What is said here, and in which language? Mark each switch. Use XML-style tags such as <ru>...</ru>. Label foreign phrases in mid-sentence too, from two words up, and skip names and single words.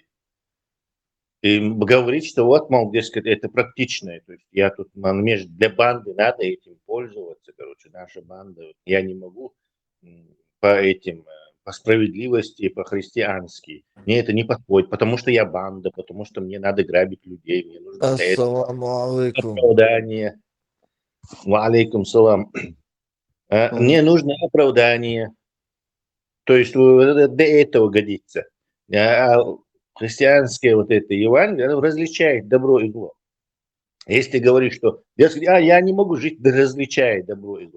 <ru>И говорить, что вот, мол, дескать, это практичное. То есть я тут, для банды надо этим пользоваться. Короче, наша банда, я не могу по справедливости, по-христиански. Мне это не подходит, потому что я банда, потому что мне надо грабить людей, мне нужно для этого</ru> <ar>السلام عليكم.</ar> <ru>оправдание.</ru> <ar>وعليكم السلام.</ar> <ru>Мне нужно оправдание. То есть для этого годится. Христианское вот это Евангелие, оно различает добро и зло. Если ты говоришь, что я не могу жить, различая добро и зло.</ru>